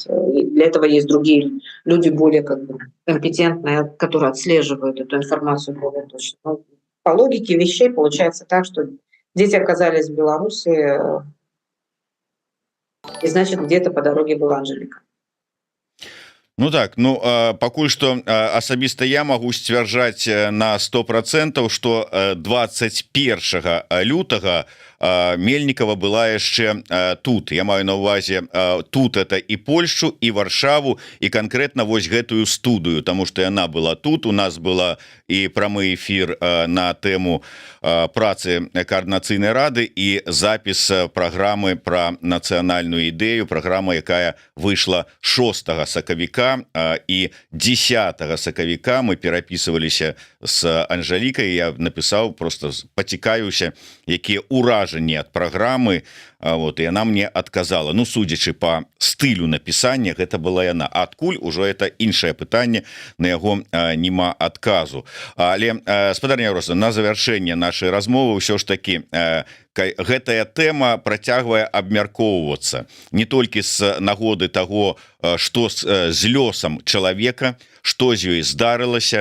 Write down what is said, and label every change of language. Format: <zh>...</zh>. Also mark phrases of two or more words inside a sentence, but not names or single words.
<ru>И для этого есть другие люди, более как бы компетентные, которые отслеживают эту информацию более точно. Но по логике вещей получается так, что дети оказались в Беларуси, и значит, где-то по дороге была Анжелика.</ru> <be>Ну так, ну пакуль что асабіста я могу сцвярджаць на 100%, что 21 лютага Мельникова была яшчэ тут. Я маю на увазе тут это і Польшу, і Варшаву, і конкретно вось гэтую студыю, тому что яна была тут. У нас была і прамы эфир на тэму працы координацыйнай рады і запіс праграмы про нацыянальную ідэю, праграма, якая выйшла 6 сакавіка і 10 сакавіка мы перапісваліся с Анжелікай. Я написаў, просто пацікаюся, якія ўражанні ад праграмы.</be> <ru>Вот, и она мне отказала.</ru> <be>Ну, судячы по стылю написания, гэта была яна. Адкуль ужо это іншае пытанне, на яго нема адказу. Але спадарня Роса, на завяршэнне нашай размовы ўсё ж таки гэтая тэма працягвае абмяркоўвацца не толькі з нагоды таго, што з лёсам чалавека, што з ёй здарылася.</be>